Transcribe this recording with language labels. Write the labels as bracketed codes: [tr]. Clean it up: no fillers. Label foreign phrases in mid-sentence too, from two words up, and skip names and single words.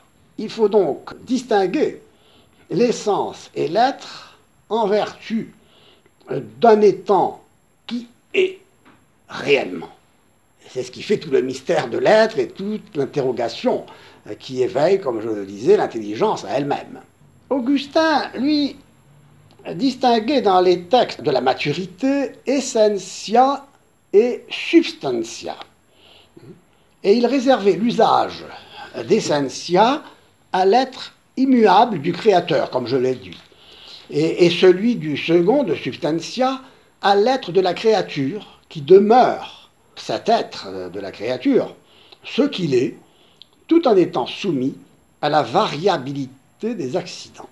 [fr] Il faut donc distinguer l'essence et l'être en vertu d'un étant qui est réellement. C'est ce qui fait tout le mystère de l'être et toute l'interrogation qui éveille, comme je le disais, l'intelligence à elle-même. Augustin, lui, distinguait dans les textes de la maturité [la] essentia et substantia. [fr] Et il réservait l'usage d'essentia à l'être immuable du Créateur, comme je l'ai dit, et celui du second, de substantia, à l'être de la créature, qui demeure cet être de la créature, ce qu'il est, tout en étant soumis à la variabilité des accidents.